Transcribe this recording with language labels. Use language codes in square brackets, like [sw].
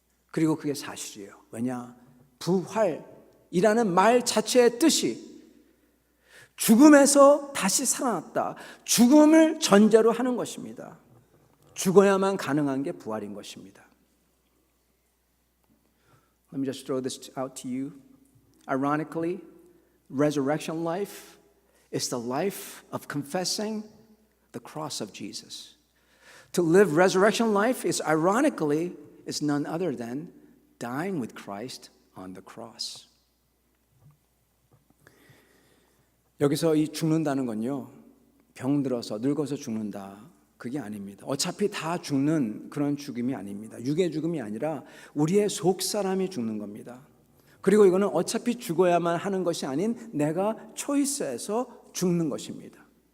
[ko] 그리고 그게 사실이에요. 왜냐? 부활이라는 말 자체의 뜻이 죽음에서 다시 살아났다. 죽음을 전제로 하는 것입니다. 죽어야만 가능한 게 부활인 것입니다. [en] Let me just throw this out to you. Ironically, resurrection life is the life of confessing the cross of Jesus. To live resurrection life is ironically is none other than dying with Christ on the cross. [ko] 여기서 이 죽는다는 건요, 병들어서 늙어서 죽는다 그게 아닙니다. 어차피 다 죽는 그런 죽음이 아닙니다. 육의 죽음이 아니라 우리의 속 사람이 죽는 겁니다. 그리고 이거는 어차피 죽어야만 하는 것이 아닌 내가 초이스해서 죽는 것입니다.